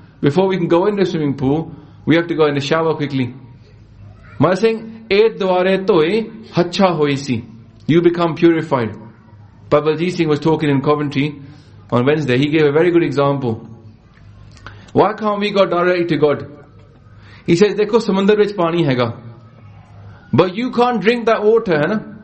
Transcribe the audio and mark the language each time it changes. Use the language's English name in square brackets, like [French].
[English] Before we can go in the swimming pool, we have to go in the shower quickly. Maharaj saying, [Punjabi] Eit Dwarae Toi Hachha Hoi Si. [English] You become purified. Babaji Singh was talking in Coventry on Wednesday. He gave a very good example. Why can't we go directly to God? [Punjabi] He says, ਦੇਖੋ ਸਮੁੰਦਰ ਵਿਚ ਪਾਣੀ ਹੈਗਾ. [English] But you can't drink that water, [Punjabi] hai na?